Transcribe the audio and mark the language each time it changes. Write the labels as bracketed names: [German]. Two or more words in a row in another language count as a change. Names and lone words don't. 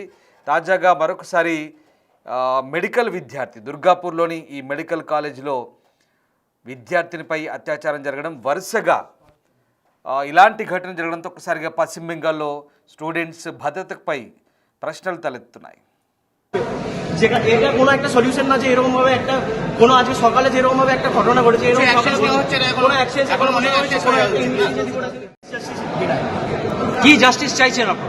[Telugu] తాజాగా మరొకసారి మెడికల్ విద్యార్థి దుర్గాపూర్లోని ఈ మెడికల్ కాలేజీలో విద్యార్థినిపై అత్యాచారం జరగడం, వరుసగా ఇలాంటి ఘటన జరగడంతో ఒక్కసారిగా పశ్చిమ బెంగాల్లో స్టూడెంట్స్ భద్రతపై ప్రశ్నలు తలెత్తున్నాయి. [Bangla] যেটা এটা কোনো একটা সলিউশন না যে এরকম ভাবে একটা কোনো আজকে সকালে যেরকম ভাবে একটা ঘটনা ঘটেছে এরকম কোনো অ্যাকশন এখন মনে হচ্ছে কোনো একটা ইন্ডিভিজুয়ালি করে কি জাস্টিস চাইছেন আপনারা?